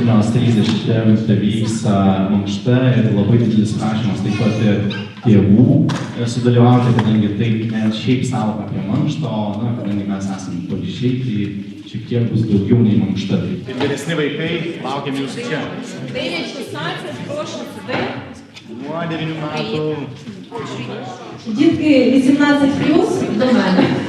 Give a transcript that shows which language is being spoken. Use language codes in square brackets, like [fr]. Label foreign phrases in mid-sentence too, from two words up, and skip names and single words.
[lt] 30 vyks mankšta ir labai didelis prašymas taip pat tėvų sudalyvauti, kadangi tai net šiaip sąvoka apie mankštą, o kadangi mes esame pavyzdžiai, tai šiek tiek bus daugiau nei mankšta. Ir vyresni vaikai, laukiam jūsų čia. 9-16, [uk] прошу сюди. [lt] Nuo 9 metų. [uk] Дітки 18+, до мене.